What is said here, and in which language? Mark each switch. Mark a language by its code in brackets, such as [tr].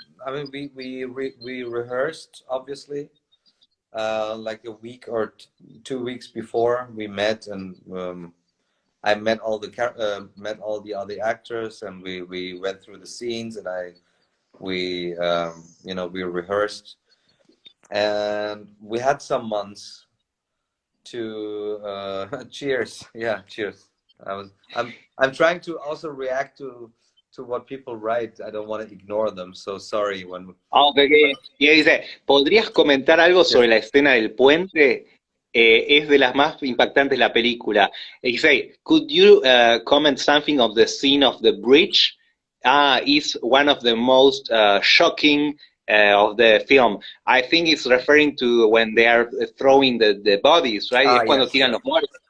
[en] I mean, we rehearsed obviously, like a week or 2 weeks before we met, and I met met all the other actors, and we went through the scenes, and we you know, we rehearsed, and we had some months to cheers. Yeah, cheers. I'm trying to also react to what people write. I don't want to ignore them, so sorry when. Ah, ok, ok. [es] Y ella dice, ¿podrías comentar algo [en] Yes. [es] sobre la escena del puente? Es de las más impactantes de la película. [en] He say, could you comment something of the scene of the bridge? Is one of the most shocking of the film. I think it's referring to when they are throwing the bodies, right? [es] Es cuando [en] Yes, [es] tiran [en] yes, [es] los muertos.